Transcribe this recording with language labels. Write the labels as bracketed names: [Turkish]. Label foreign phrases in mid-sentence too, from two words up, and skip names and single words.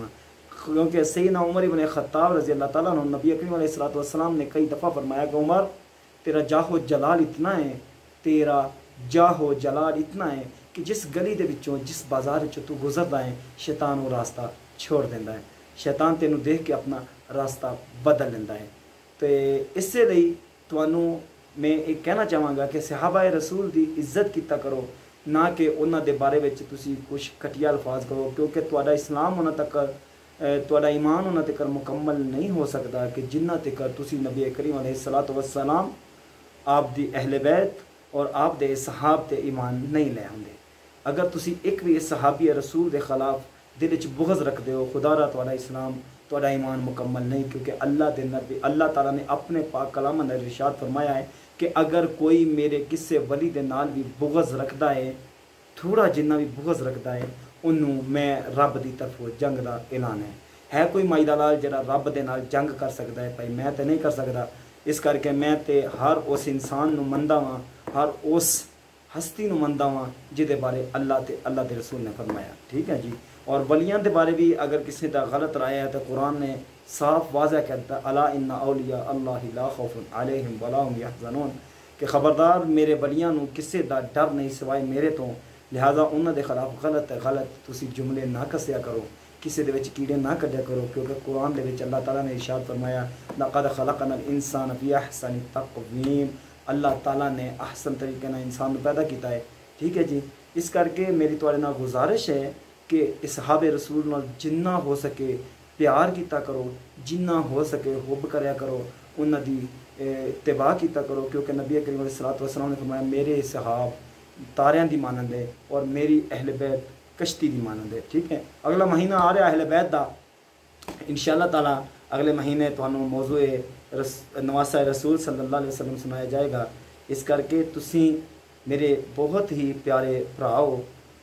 [Punjabi] کیونکہ سیدنا عمر ابن خطاب رضی اللہ تعالیٰ عنہ نبی کریم علیہ السلام نے کئی دفعہ فرمایا کہ عمر تیرا جاہ و جلال اتنا ہے، تیرا جاہ و جلال اتنا ہے کہ جس گلی دے وچوں، جس بازار وچوں تو گزردا ہے، شیطان وہ راستہ چھوڑ دیندا ہے، شیطان تینوں دیکھ کے اپنا راستہ بدل لیندہ ہے۔ تو اس سے لئی تانوں میں ایک کہنا چاہاں گا کہ صحابہ رسول دی عزت کیتا کرو، نہ کہ انہاں دے بارے وچ تسی کچھ گھٹیا الفاظ کرو، کیونکہ تہاڈا اسلام انہاں تک، تہاڈا ایمان انہاں تک مکمل نہیں ہو سکتا کہ جنہ تک تسی نبی کریم علیہ السلام، آپ دی اہل بیت اور آپ دے صحاب تے ایمان نہیں لے آندے۔ اگر تسی ایک بھی صحابی رسول دے خلاف دل وچ بغض رکھدے ہو، خدا را تہاڈا اسلام، تہاڈا ایمان مکمل نہیں، کیونکہ اللہ تعالیٰ نے اپنے پاک کلام اندر ارشاد فرمایا ہے کہ اگر کوئی میرے کسے ولی دے نال بھی بغض رکھدا ہے، تھوڑا جنہ بھی بغض رکھدا ہے، انہوں میں رب دی طرف جنگ دا اعلان ہے کوئی مائی دا لال جڑا رب دے نال جنگ کر سکتا ہے؟ بھائی میں تے نہیں کر سکتا، اس کر کے میں تے ہر اس انسان نو مندا ہاں، ہر اس ہستی نو مندا ہاں جہدے بارے اللہ دے رسول نے فرمایا، ٹھیک ہے جی۔ اور ولیاں دے بارے بھی اگر کسی دا غلط رائے ہے تو قرآن نے صاف واضح کہتا [Arabic] الا ان اولیاء اللہ لا خوف علیہم ولا هم یحزنون، [Punjabi] کہ خبردار میرے ولیاں نو کسی دا ڈر نہیں سوائے میرے تو، لہذا انہاں دے خلاف غلط تسی جملے نہ کسیا کرو، کسی دے وچ کیڑے نہ کڈیا کرو، کیونکہ قرآن دے وچ اللہ تعالیٰ نے ارشاد فرمایا [Arabic] لقد خلقنا الانسان فی احسن تقویم، [Punjabi] اللہ تعالیٰ نے احسن طریقے نال انسان کو پیدا کیتا ہے، ٹھیک ہے جی۔ اس کر کے میری تواڈے نال گزارش ہے کہ اصحاب رسول نال جنہ ہو سکے پیار کیتا کرو، جنہ ہو سکے حب کریا کرو، انہاں دی اتباع کیتا کرو، کیونکہ نبی کریم علیہ السلام نے فرمایا میرے صحاب تاریاں دی مانند ہے اور میری اہل بیت کشتی دی مانند ہے، ٹھیک ہے۔ اگلا مہینہ آ رہا اہل بیت دا، انشاءاللہ تعالیٰ اگلے مہینے تانوں موضوع نواسہ رسول صلی اللہ علیہ وسلم سنایا جائے گا، اس کر کے تسی میرے بہت ہی پیارے بھراؤ